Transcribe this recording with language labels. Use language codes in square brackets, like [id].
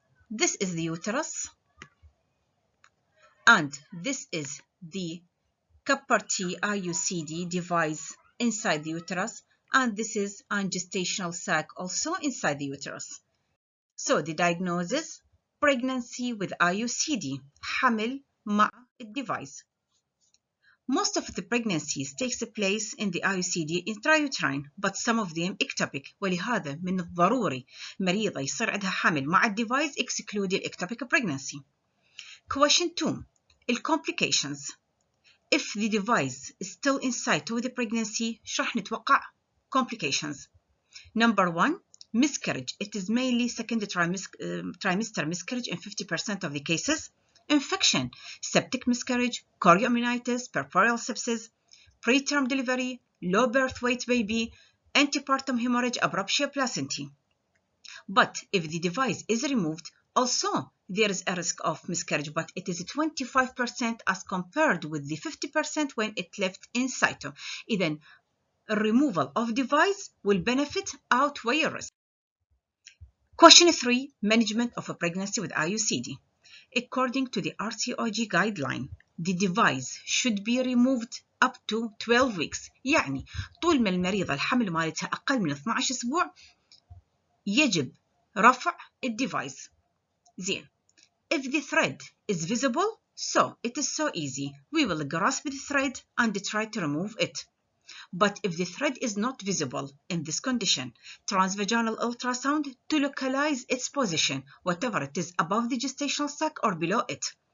[en] This is the uterus, and this is the Kappa-T iucd device inside the uterus, and this is a gestational sac also inside the uterus. So the diagnosis, pregnancy with iucd, [ar] حمل مع الديفايس. [en] Most of the pregnancies takes place in the iucd intrauterine, but some of them ectopic. [ar] ولهذا من الضروري مريضة يصير عندها حمل مع الديفايس [en] exclude ectopic pregnancy. Question 2. Complications. If the device is still inside with the pregnancy, [ar] شو راح نتوقع? [en] Complications. Number 1. Miscarriage. It is mainly second trimester miscarriage in 50% of the cases. Infection, septic miscarriage, chorioamnionitis, puerperal sepsis, preterm delivery, low birth weight baby, antepartum hemorrhage, abruptia placentae. But if the device is removed, also there is a risk of miscarriage, but it is 25% as compared with the 50% when it left in situ. Then removal of device will benefit outweigh risk. Question 3. Management of a pregnancy with iucd. According to the RCOG guideline, the device should be removed up to 12 weeks. [ar] يعني طول ما المريضة الحمل مالتها أقل من 12 أسبوع يجب رفع الديفايس. زين. [en] If the thread is visible, so it is so easy. We will grasp the thread and try to remove it. But if the thread is not visible in this condition, transvaginal ultrasound to localize its position, whatever it is above the gestational sac or below it.